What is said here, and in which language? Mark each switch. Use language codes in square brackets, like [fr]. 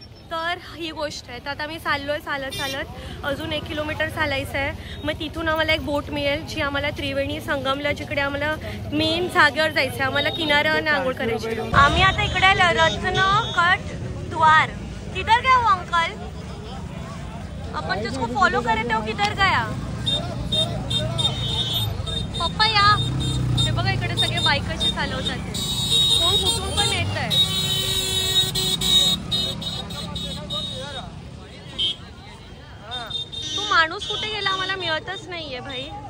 [mr] तर ही गोष्ट आहे. तर आता आम्ही चाललोय चालत अजून 1 किलोमीटर चालायचं आहे. मग तिथून आम्हाला एक बोट मिळेल जी आम्हाला त्रिवेणी संगमला, जिकडे आम्हाला मेन जागेवर जायचं आहे, आम्हाला किनाऱ्यावर आंघोळ करायची. आम्ही आता इकडे रत्नकट द्वार. [hi] किधर गया वो अंकल? अपन जिसको फॉलो करे थे वो किधर गया? [mr] पप्पा या. हे बघा इकडे सगळे बाईक कशी चालवतात, कोण कुठून पण येत आहे. तू माणूस कुठे गेला आम्हाला मिळतच नाहीये भाई.